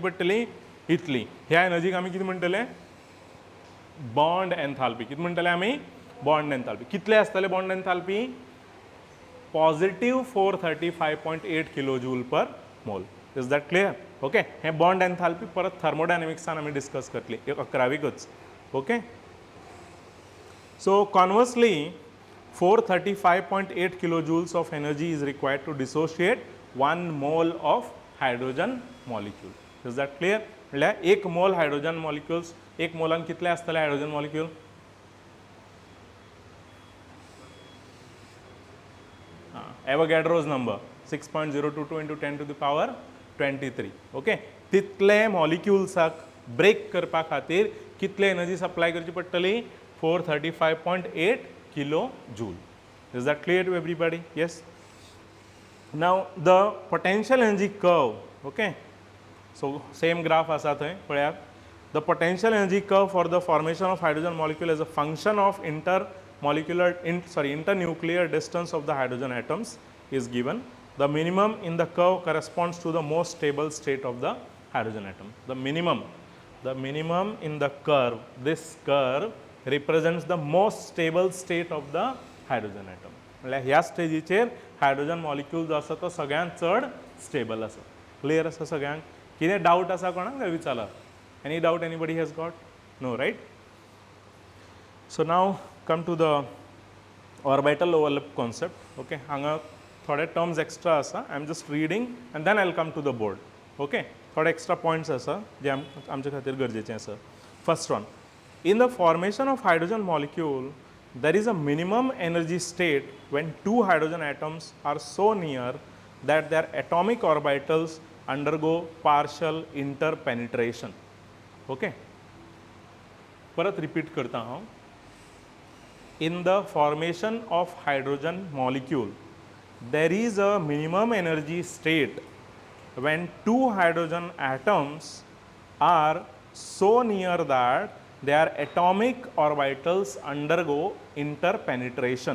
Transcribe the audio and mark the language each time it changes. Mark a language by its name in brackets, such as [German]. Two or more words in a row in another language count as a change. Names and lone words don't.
[Konkani] पडटली इतली ह्या एनर्जीक आमी कितें म्हणटले [English] bond enthalpy [Konkani] कितें म्हणटले आमी [English] bond enthalpy [Konkani] कितले आसतले [English] bond enthalpy positive 435.8 kilojoule per mole is that clear okay [Konkani] हे [English] bond enthalpy [Konkani] परत थर्मोडायनॅमिक्सान आमी डिस्कस करतली 11वीकच [English] okay so conversely 435.8 kilojoules of energy is required to dissociate 1 mole of hydrogen molecule. Is that clear? [Konkani] म्हळ्यार एक मोल [English] hydrogen molecules, [Konkani] एक मोलान कितले आसतले [English] hydrogen molecule? Avogadro's number 6.022 into 10 to the power 23. [Konkani] ओके, तितले मॉलिक्युल्साक ब्रेक करपा खातीर कितले एनर्जी सप्लाय करची पडटली? [English] 435.8 kilo joule. Is that clear to everybody? Yes. नाव the potential energy curve. okay, so same graph [Konkani] आसा थंय पळयात. [English] the potential energy curve for the formation of hydrogen molecule as a function of internuclear distance of the hydrogen atoms is given. The minimum in the curve corresponds to the most stable state of the hydrogen atom. The minimum in the curve, this curve represents the most stable state of the hydrogen atom. [Konkani] म्हळ्यार ह्या स्टेजीचेर [English] hydrogen molecule [Konkani] जो आसा तो सगळ्यांत चड स्टेबल आसा. क्लियर आसा सगळ्यांक? कितें डावट आसा कोणाक जाल्यार विचारा. [English] any doubt anybody has got? No, right? So नाव come to the orbital overlap concept. [Konkani] Okay, हांगा थोडे [English] terms extra [Konkani] आसा. [English] I am just reading and then I will come to the board. [Konkani] ओके, थोडे [English] extra points [Konkani] आसा जे आमचे खातीर गरजेचे आसा. [English] first one, in the formation of hydrogen molecule there is a minimum energy state when two hydrogen atoms are so near that their atomic orbitals undergo partial interpenetration. [Konkani] Okay, परत रिपीट करता हांव. [English] In the formation of hydrogen molecule, there is a minimum energy state when two hydrogen atoms are so near that their atomic orbitals undergo interpenetration.